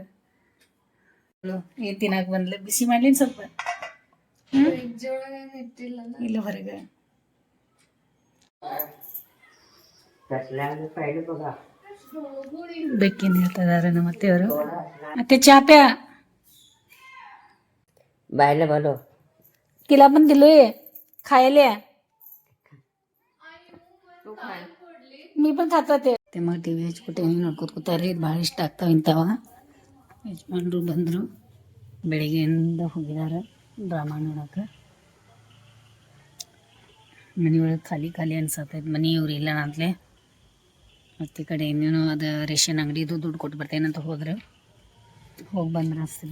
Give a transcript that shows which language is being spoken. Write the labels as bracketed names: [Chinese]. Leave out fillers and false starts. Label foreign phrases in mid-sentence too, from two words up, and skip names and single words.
[Kannada] ಏನು ತಿನ್ನಕ್ಕೆ ಬಂದ್ಲ ಬಿಸಿ ಮಾಡ್ಲಿನ ಸ್ವಲ್ಪ ಇಲ್ಲ ಹೊರಗೆ ಬೆಕ್ಕಿನ ಹೇಳ್ತಾ ಇದಾರೆ ನಮ್ಮ ಅತ್ತೆಯವರು. [Marathi] ಮತ್ತೆ ಚಾಪ್ಯಾ बायला बोलो तिला पण दिलोय खायला. मी पण खात होते. ते मग [Kannada] ಟಿ ವಿ ಹಚ್ಬಿಟ್ಟು ನೋಡ್ಕೊತ ಕೂತಾರ್ರಿ. ಭಾಳ ಇಷ್ಟ ಆಗ್ತಾವ ಇಂಥವ. ಯಜಮಾನ್ರು ಬಂದರು, ಬೆಳಿಗ್ಗೆಯಿಂದ ಹೋಗಿದ್ದಾರೆ ಡ್ರಾಮಾ ನೋಡೋಕೆ. ಮನೆಯೊಳಗೆ ಖಾಲಿ ಖಾಲಿ ಅನ್ಸತ್ತೈತೆ. ಮನೆಯವ್ರು ಇಲ್ಲ ಅಂತಲೇ. ಮತ್ತು ಈ ಕಡೆ ಇನ್ನೇನು ಅದು ರೇಷನ್ ಅಂಗಡಿದು ದುಡ್ಡು ಕೊಟ್ಟು ಬರ್ತೇನಂತ ಹೋದ್ರೆ ಹೋಗಿ ಬಂದ್ರೆ ಅನಿಸ್ತದೆ.